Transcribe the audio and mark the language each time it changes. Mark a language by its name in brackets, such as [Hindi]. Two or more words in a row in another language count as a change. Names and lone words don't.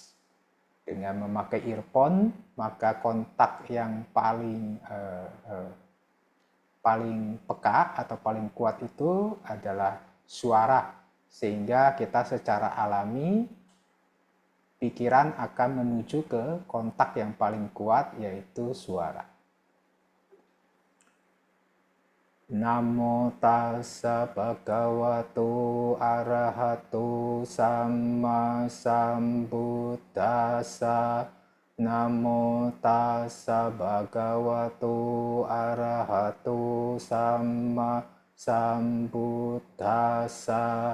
[Indonesian] Dengan memakai earphone, maka kontak yang paling peka atau paling kuat itu adalah suara, sehingga kita secara alami pikiran akan menuju ke kontak yang paling kuat, yaitu suara. [Pali] Namo tassa bhagavato arahato samma sambuddhassa. Namo tassa bhagavato arahato samma sambuddhassa.